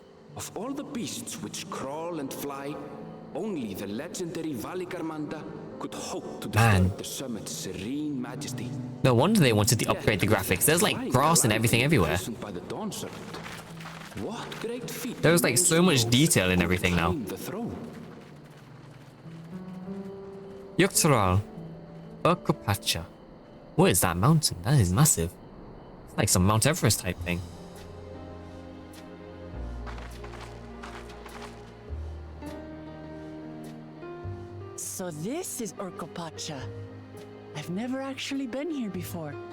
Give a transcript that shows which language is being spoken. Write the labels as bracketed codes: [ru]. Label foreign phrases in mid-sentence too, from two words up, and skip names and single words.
[en] Of all the beasts which crawl and fly, only the legendary Valigarmanda could hope to disturb the summit's serene majesty. No wonder they wanted to upgrade the graphics. There's like grass and everything everywhere. There's like so much detail in everything now. Yogg-Saron, Okapatcha. What is that mountain? That is massive. It's like some Mount Everest type thing. So this is Urkopatcha. I've never actually been here before.